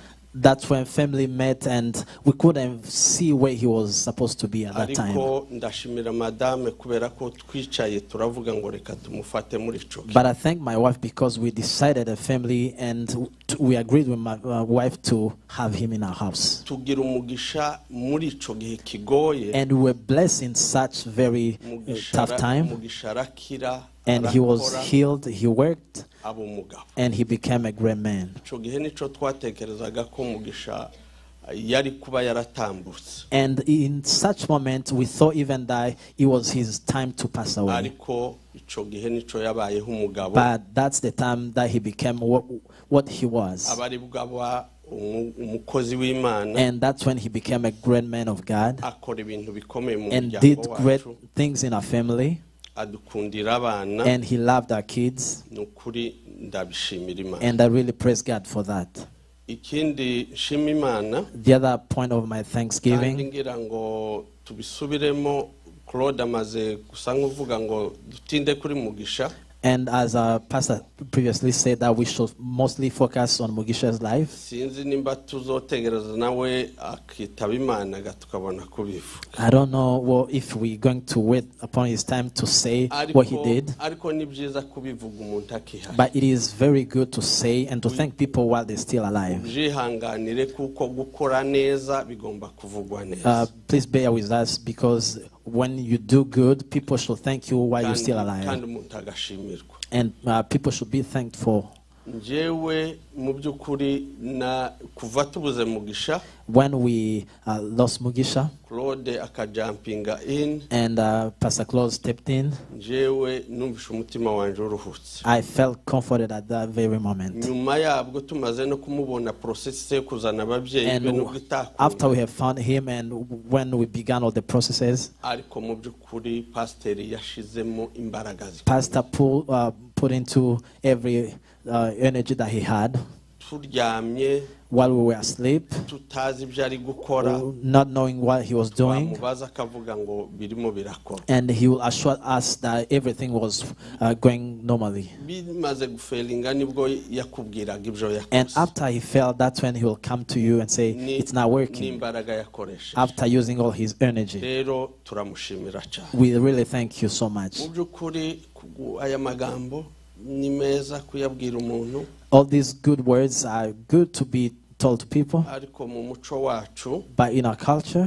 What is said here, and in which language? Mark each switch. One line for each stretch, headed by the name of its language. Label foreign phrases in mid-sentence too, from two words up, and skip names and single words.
English: That's when family met, and we couldn't see where he was supposed to be at that time.
Kinyarwanda: ariko ndashimira madame kubera ko twicaye turavuga ngo reka tumufate muri ico
English: But I thank my wife because we decided a family, and we agreed with my wife to have him in our house.
Kinyarwanda: tugira umugisha muri ico gihe kigoye
English: And we were blessed in such very tough time.
Kinyarwanda: umugisha arakira
English: And he was
Kinyarwanda: arakora,
English: healed, he worked,
Kinyarwanda: aba umugabo.
English: and he became a great man.
Kinyarwanda: Ico gihe nico twatekerezaga ko umugisha yari kuba yaratambutse,
English: And in such moment, we thought even that it was his time to pass away.
Kinyarwanda: ariko ico gihe nico yabayeho umugabo,
English: But that's the time that he became what he was.
Kinyarwanda: abari bwaba umukozi w'Imana,
English: And that's when he became a great man of God
Kinyarwanda: akora ibintu bikomeye mu
English: and did
Kinyarwanda: muryango
English: great
Kinyarwanda: wacu,
English: things in our family.
Kinyarwanda: adukundira abana,
English: And he loved our kids.
Kinyarwanda: nukuri ndabishimira Imana.
English: And I really praise God for that.
Kinyarwanda: Ikindi nshima Imana
English: The other point of my
Kinyarwanda: kandi
English: thanksgiving,
Kinyarwanda: ngira ngo tubisubiremo, Claude amaze gusa nk'uvuga ngo dutinde kuri Mugisha,
English: and as our pastor previously said, that we should mostly focus on Mugisha's life.
Kinyarwanda: sinzi nimba tuzotegereza nawe akitaba Imana tukabona kubivuga,
English: I don't know if we're going to wait upon his time to say what he did,
Kinyarwanda: ariko ni byiza kubivuga umuntu akihari,
English: but it is very good to say and to thank people while they're still alive.
Kinyarwanda: byihanganire kuko gukora neza bigomba kuvugwa neza.
English: Please bear with us, because when you do good, people should thank you while you're still alive.
Kinyarwanda: kandi umuntu agashimirwa.
English: And people should be thankful.
Kinyarwanda: Njyewe mu by'ukuri na kuva tubuze Mugisha,
English: When we lost Mugisha
Kinyarwanda: Claude akajumpinga in,
English: and Pastor Claus stepped in,
Kinyarwanda: njyewe numvishe umutima wanje uruhutse.
English: I felt comforted at that very moment.
Kinyarwanda: Nyuma yabwo tumaze no kumubona process yo kuzana ababyeyi be
English: And
Kinyarwanda: nubwo
English: after we
Kinyarwanda: itakunda,
English: have found him and when we began all the processes,
Kinyarwanda: ariko mu by'ukuri pasiteri yashizemo imbaraga zikomeye.
English: Pastor put into every energy that he had
Kinyarwanda: Turyamye
English: while we were asleep,
Kinyarwanda: tutazi ibyo ari gukora,
English: not knowing what he was doing.
Kinyarwanda: twamubaza akavuga ngo birimo birakora.
English: And he will assure us that everything was going normally.
Kinyarwanda: Bimaze gufailinga nibwo yakubwiraga ibyo
English: And
Kinyarwanda: yakoze,
English: after he failed, that's when he will come to you and say, it's not working,
Kinyarwanda: n'imbaraga yakoresheje.
English: after using all his energy.
Kinyarwanda: Rero turamushimira cyane.
English: We really thank you so much.
Kinyarwanda: Mu by'ukuri aya magambo ni meza kuyabwira umuntu,
English: All these good words are good to be told to people,
Kinyarwanda: ariko mu muco wacu
English: but in our culture,